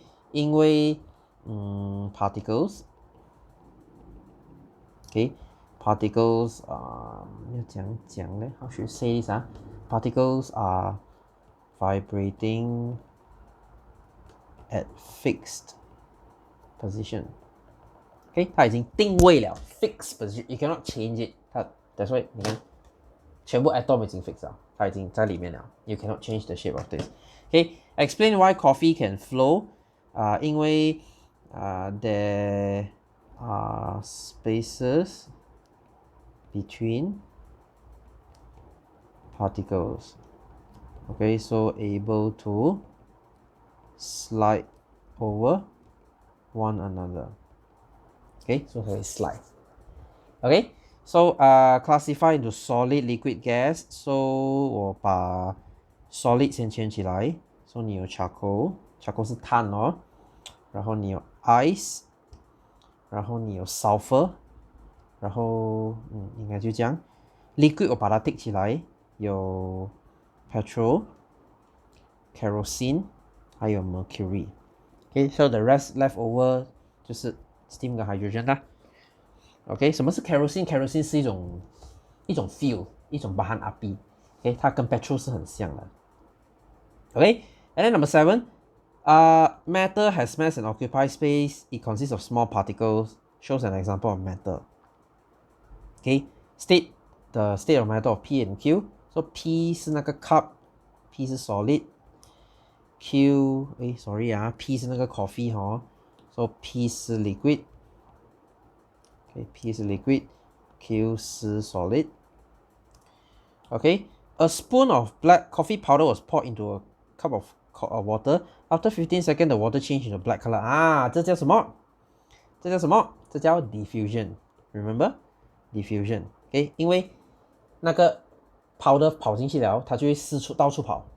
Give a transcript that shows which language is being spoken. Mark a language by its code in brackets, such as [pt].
[zh] 因为particles. Particles 要怎样讲呢？ [en] How should you say this? Particles are vibrating at fixed position. [zh] 它已经定位了 fixed position, [en] you cannot change it. That's why [zh] 你看全部 atom 已經 fix 了，它已經在裡面了。 [en] You cannot change the shape of this. Explain why coffee can flow. [zh] 因為 [en] there are spaces between particles. So able to slide over one another. So 可以 slide. So classify into solid, liquid, gas. [zh] So 我把 solid 先圈起来。 So 你有 charcoal 是碳然后你有 ice， 然后你有 sulfur， 然后应该就这样。 liquid 我把它 tick 起来，有 petrol, kerosene， 还有 mercury。 [en] So the rest left over [zh] 就是 steam 跟 hydrogen 啦。什么是 kerosene? Kerosene 是一种 fuel， 一种 [ms] bahan api。 [zh] 它跟 petrol 是很像的。 [en] And then number 7, matter has mass and occupies space. It consists of small particles. Shows an example of matter. State the state of matter of P and Q. So P [zh] 是那个 [en] cup, P 是 solid. Q, P 是那个 coffee So P 是 liquid. P 是 liquid. Q 是 solid. Okay, a spoon of black coffee powder was poured into a cup of water. After 15 seconds, the water changed into black color. [zh] 啊，这叫什么？这叫什么？这叫 diffusion. [en] Remember? Diffusion. [zh] Okay, 因为那个 powder 跑进去了，它就会到处跑。